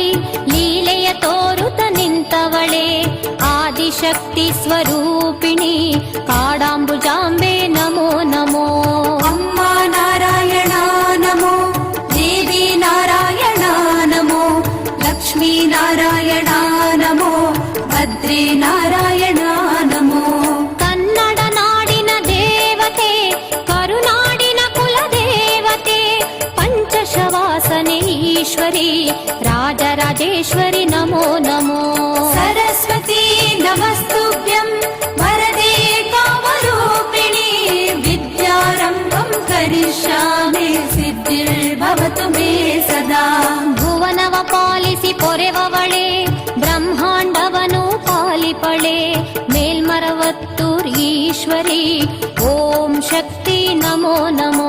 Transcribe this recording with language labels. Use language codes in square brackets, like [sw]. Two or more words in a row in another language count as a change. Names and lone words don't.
[kn] ಲೀಲೆಯ ತೋರುತ ನಿಂತವಳೆ ಆದಿಶಕ್ತಿ ಸ್ವರೂಪಿಣಿ ಕಾಡಾಂಬುಜಾಂಬೆ ನಮೋ ನಮೋ [sa] अम्मा नारायण नमो देवी नारायण नमो लक्ष्मी नारायण नमो भद्रे नारायण नमो [kn] ಕನ್ನಡ ನಾಡಿನ ದೇವತೆ ಈಶ್ವರಿ ರಾಜರಾಜೇಶ್ವರಿ ನಮೋ ನಮೋ. [sa] सरस्वती नमस्तुभ्यं वरदे कामरूपिणी विद्यारम्भं करिष्यामि सिद्धिर्भवतु मे सदा. [kn] ಭುವನವ ಪಾಲಿಸಿ ಪೊರೆವವಳೆ ಬ್ರಹ್ಮಾಂಡವನು ಪಾಲಿಪಳೆ ಮೇಲ್ಮರವತ್ತೂರ್ ಈಶ್ವರಿ ಓಂ ಶಕ್ತಿ ನಮೋ ನಮೋ.